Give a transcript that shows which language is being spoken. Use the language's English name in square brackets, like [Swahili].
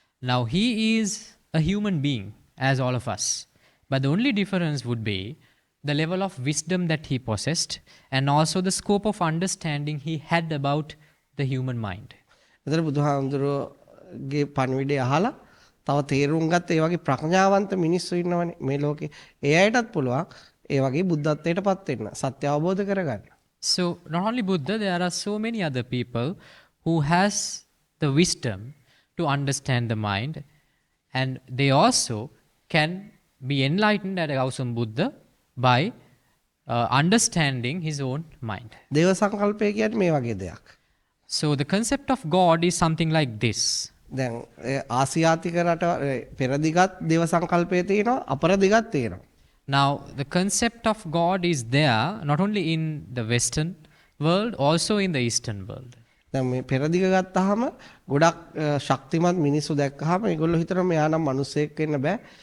[English] Now he is a human being as all of us, but the only difference would be the level of wisdom that he possessed and also the scope of understanding he had about the human mind. [Sinhala] එතන බුදුහාමුදුරුවෝගේ පණිවිඩය අහලා තව තේරුම් ගත්ත ඒ වගේ ප්‍රඥාවන්ත මිනිස්සු ඉන්නවනේ මේ ලෝකේ. ඒ අයටත් පුළුවන් ඒ වගේ බුද්ධත්වයටපත් වෙන්න, සත්‍ය අවබෝධ කරගන්න. [English] So not only Buddha, there are so many other people who has the wisdom to understand the mind, and they also can be enlightened at Gautam Buddha by understanding his own mind. [Sinhala] දේව සංකල්පය කියන්නේ මේ වගේ දෙයක්. [English] So the concept of God is something like this. [Sinhala] දැන් ආසියාතික රට පෙරදිගත් දේව සංකල්පය තියෙනවා අපරදිගත් තියෙනවා. [English] Now the concept of God is there not only in the Western world, also in the Eastern world. [Sinhala] දැන් මේ පෙරදිග ගත්තාම ගොඩක් ශක්තිමත් මිනිස්සු දැක්කහම ඒගොල්ලෝ හිතනවා මෙයා නම් මිනිස්සෙක් වෙන්න බෑ.